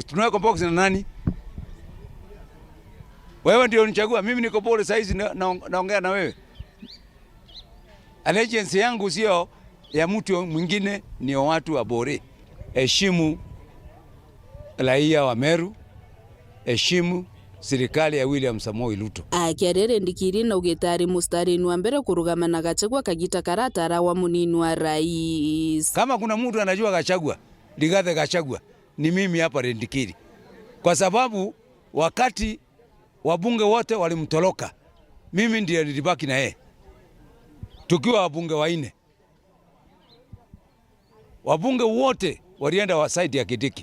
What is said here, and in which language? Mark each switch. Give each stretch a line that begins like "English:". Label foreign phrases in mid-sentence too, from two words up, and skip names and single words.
Swahili: Tunaweka box na nani? Wewe ndio unichagua. Mimi niko Bore saizi naongea na wewe. Allegiance yangu sio ya mtu mwingine, ni watu wa Bore. Heshimu raia wa Meru. Heshimu serikali ya William Samoei Ruto.
Meru: Akiarere Ndikiri na ugitari mustarini wa mbere kurugama na Gachagua kagita karatara wa munini wa rais.
Swahili: Kama kuna mtu anajua Gachagua, Rigathi Gachagua, ni mimi hapa Ndikiri. Kwa sababu wakati wabunge wote walimtoroka, mimi ndiye nilibaki na yeye. Tukiwa wabunge wanne. Wabunge wote walienda wa side ya Kidiki.